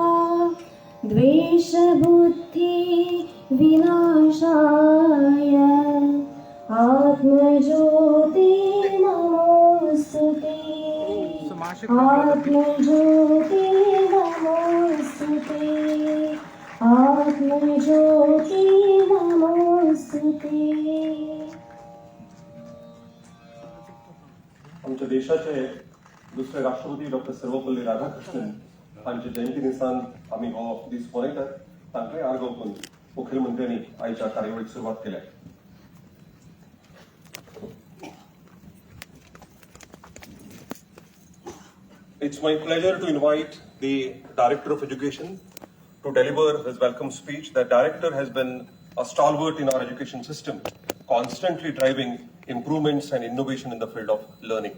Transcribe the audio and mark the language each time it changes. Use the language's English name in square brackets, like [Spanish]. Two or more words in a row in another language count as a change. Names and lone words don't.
[Sanskrit] द्वेषबुद्धि विनाशाय आत्मज्योति नमोस्तुते आत्मज्योति नमोस्तुते आत्मज्योति नमोस्तुते. [Konkani] आमच्या देशाचे दुसरे राष्ट्रपती डॉक्टर सर्वपल्ली राधाकृष्णन हांचे जयंती निमतान आम्ही हो दीस मनयतात. तांकांय आर्गांवून मुख्यमंत्र्यांनी आयच्या कार्यावळीक सुरवात केल्या. [English] It's my pleasure to invite the Director of Education to deliver his welcome speech. The Director has been a stalwart in our education system, constantly driving improvements and innovation in the field of learning.